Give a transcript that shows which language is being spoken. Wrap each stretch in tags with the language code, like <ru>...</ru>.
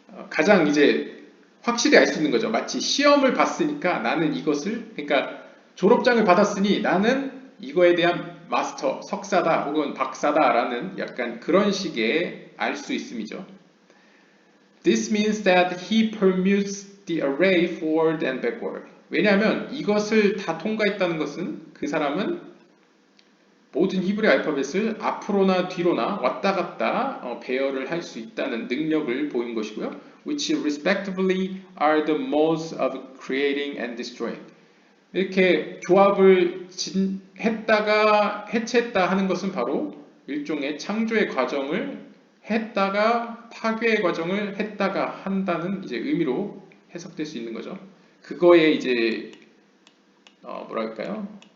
<ko>가장 이제 확실히 알 수 있는 거죠. 마치 시험을 봤으니까 나는 이것을, 그러니까 졸업장을 받았으니 나는 이거에 대한 마스터, 석사다 혹은 박사다라는 약간 그런 식의 알 수 있음이죠.</ko> <en>This means that he permutes the array forward and backward.</en> <ko>왜냐하면 이것을 다 통과했다는 것은 그 사람은 모든 히브리 알파벳을 앞으로나 뒤로나 왔다 갔다 배열을 할 수 있다는 능력을 보인 것이고요.</ko> <en>Which respectively are the modes of creating and destroying.</en> <ko>이렇게 조합을 했다가 해체했다 하는 것은 바로 일종의 창조의 과정을 했다가 파괴의 과정을 했다가 한다는 이제 의미로 해석될 수 있는 거죠. 그거에 이제 뭐랄까요?</ko>